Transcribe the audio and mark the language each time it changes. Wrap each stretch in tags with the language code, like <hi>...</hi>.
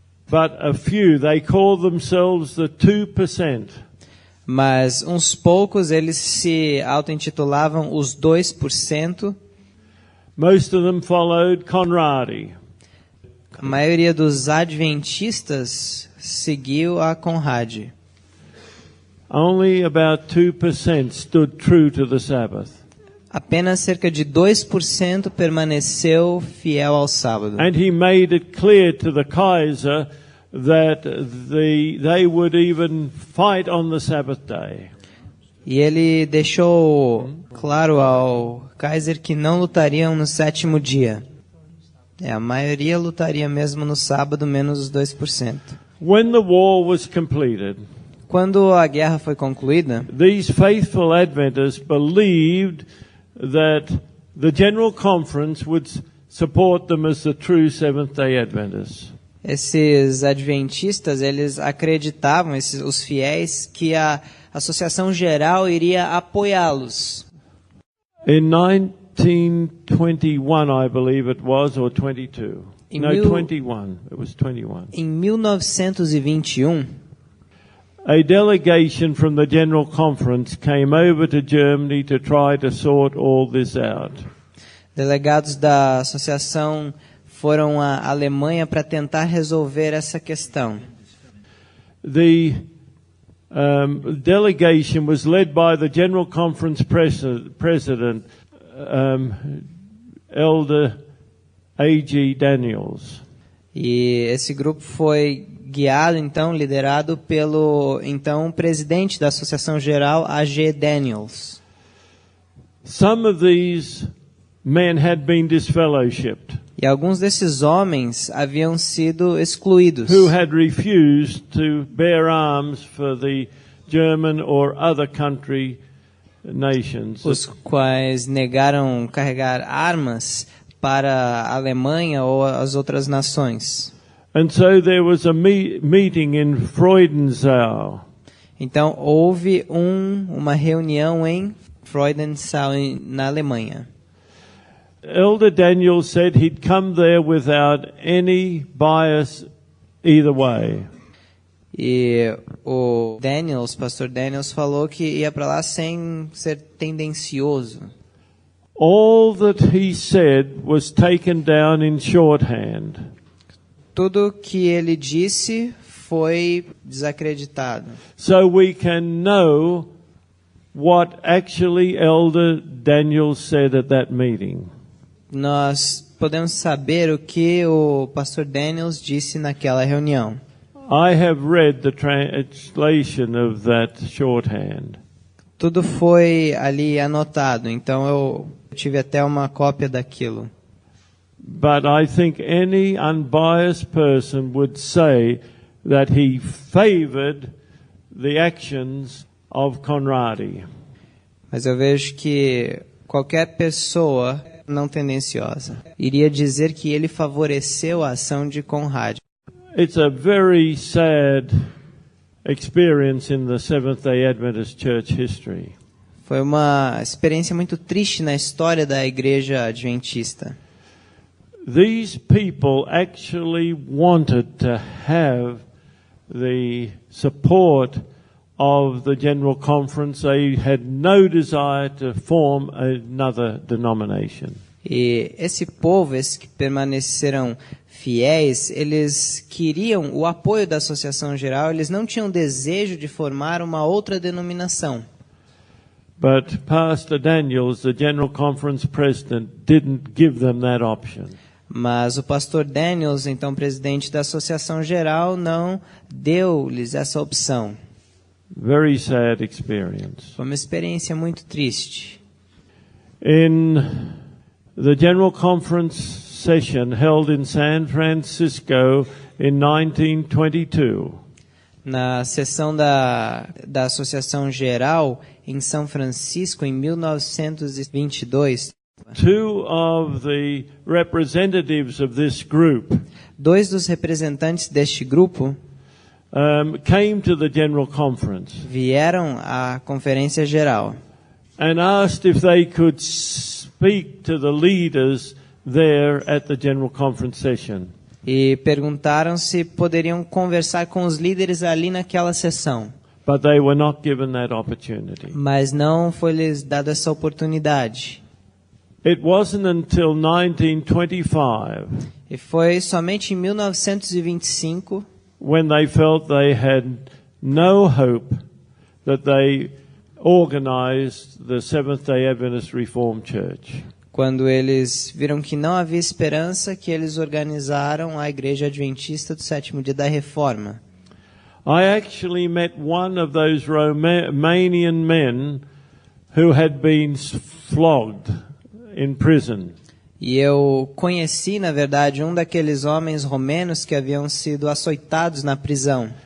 <en>But a few, they call themselves the 2%.</en> <pt>Mas uns poucos eles se auto-intitulavam os 2%.</pt> <en>Most of them followed Conrad.</en> <pt>A maioria dos adventistas seguiu a Conrad.</pt> <en>Only about 2% stood true to the Sabbath.</en> <pt>Apenas cerca de 2% permaneceu fiel ao sábado.</pt> <en>And he made it clear to the Kaiser that they would even fight on the Sabbath day.</en> <pt>E ele deixou claro ao Kaiser que não lutariam no sétimo dia. A maioria lutaria mesmo no sábado, menos os 2%.</pt> <en>When the war was completed,</en> <pt>Quando a guerra foi concluída,</pt> <en>these faithful Adventists believed that the General Conference would support them as the true Seventh-day Adventists.</en> <pt>esses adventistas, eles acreditavam, os fiéis, que a Associação Geral iria apoiá-los.</pt> <en>In 1921, I believe it was, or 22. No, 21. It was 21.</en> <pt>Em 1921,</pt> <en>A delegation from the General Conference came over to Germany to try to sort all this out.</en> <pt>delegados da associação foram à Alemanha para tentar resolver essa questão.</pt> <en>The delegation was led by the General Conference president, Elder A.G. Daniels.</en> <pt>E esse grupo foi guiado, então, liderado pelo, então, presidente da Associação Geral, A.G. Daniels.</pt> <en>Some of these men had been disfellowshipped,</en> <pt>E alguns desses homens haviam sido excluídos,</pt> <en>who had refused to bear arms for the German or other country nations.</en> <pt>os quais negaram carregar armas para a Alemanha ou as outras nações.</pt> <en>And so there was a meeting in Freudenthal.</en> <pt>Então, houve uma reunião em Freudenthal, na Alemanha.</pt> <en>Elder Daniel said he'd come there without any bias either way.</en> <pt>E o pastor Daniels, falou que ia para lá sem ser tendencioso.</pt> <en>All that he said was taken down in shorthand.</en> <pt>Tudo que ele disse foi desacreditado.</pt> <en>So we can know what actually Elder Daniel said at that meeting.</en> <pt>Nós podemos saber o que o pastor Daniels disse naquela reunião.</pt> <en>I have read the translation of that shorthand.</en> <pt>Tudo foi ali anotado, então eu tive até uma cópia daquilo.</pt> <en>But I think any unbiased person would say that he favored the actions of Conrad.</en> <pt>Mas eu vejo que qualquer pessoa não tendenciosa iria dizer que ele favoreceu a ação de Conrad.</pt> <en>It's a very sad experience in the Seventh-day Adventist Church history.</en> <pt>Foi uma experiência muito triste na história da igreja adventista.</pt> <en>These people actually wanted to have the support of the General Conference. They had no desire to form another denomination.</en> <pt>E esse povo, esses que permaneceram fiéis, eles queriam o apoio da Associação Geral, eles não tinham desejo de formar uma outra denominação.</pt> <en>But Pastor Daniels, the General Conference president, didn't give them that option.</en> <pt>Mas o pastor Daniels, então presidente da Associação Geral, não deu-lhes essa opção.</pt> <en>Very sad experience.</en> <pt>Foi uma experiência muito triste.</pt> <en>In the General Conference session held in San Francisco in 1922,</en> <pt>na sessão da Associação Geral em São Francisco em 1922,</pt> <en>two of the representatives of this group</en> <pt>dois dos representantes deste grupo</pt> <en>came to the General Conference</en> <pt>vieram à Conferência Geral</pt> <en>and asked if they could speak to the leaders there at the General Conference session.</en> <pt>E perguntaram se poderiam conversar com os líderes ali naquela sessão.</pt> <en>But they were not given that opportunity.</en> <pt>Mas não foi-lhes dada essa oportunidade.</pt> <en>It wasn't until 1925</en> <pt>E foi somente em 1925</pt> <en>when they felt they had no hope that they organized the Seventh-day Adventist Reformed Church.</en> <pt>quando eles viram que não havia esperança, que eles organizaram a Igreja Adventista do Sétimo Dia da Reforma.</pt> <en>I actually met one of those Romanian men who had been flogged in prison.</en> <pt>E eu conheci, na verdade, um daqueles homens romenos que haviam sido açoitados na prisão.</pt>